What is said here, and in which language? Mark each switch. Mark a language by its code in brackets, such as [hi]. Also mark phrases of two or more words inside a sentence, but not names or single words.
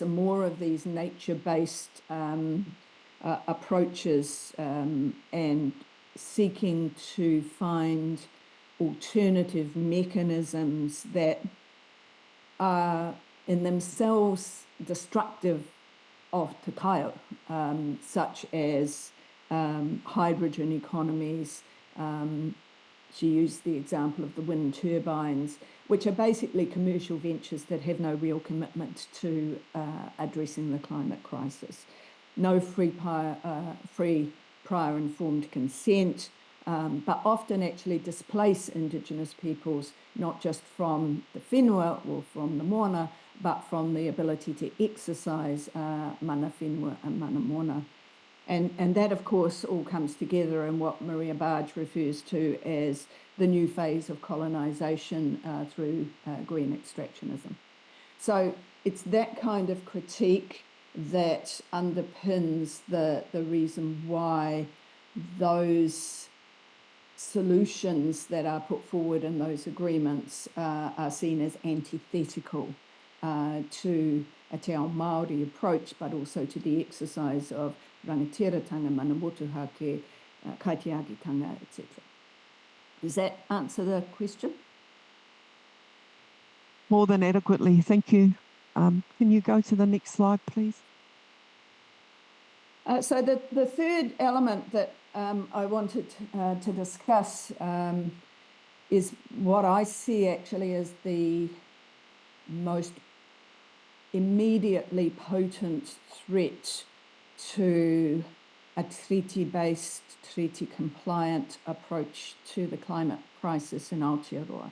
[en] some more of these nature-based approaches and seeking to find alternative mechanisms that are in themselves destructive of [mi] te kaio, [en] such as hydrogen economies. She used the example of the wind turbines, which are basically commercial ventures that have no real commitment to addressing the climate crisis. No free prior informed consent, but often actually displace Indigenous peoples, not just from the whenua or from the moana, but from the ability to exercise [mi] mana whenua [en] and [mi] mana moana. [en] And that, of course, all comes together in what Maria Barge refers to as the new phase of colonisation through green extractionism. So it's that kind of critique that underpins the reason why those solutions that are put forward in those agreements are seen as antithetical to a [mi] te ao Māori [en] approach, but also to the exercise of [mi] rangatiratanga, mana motuhake, kaitiakitanga, [en] etc. Does that answer the question? More than adequately, thank you. Can you go to the next slide, please? So the third element that I wanted to discuss is what I see actually as the most immediately potent threat to a treaty-based, treaty-compliant approach to the climate crisis in Aotearoa.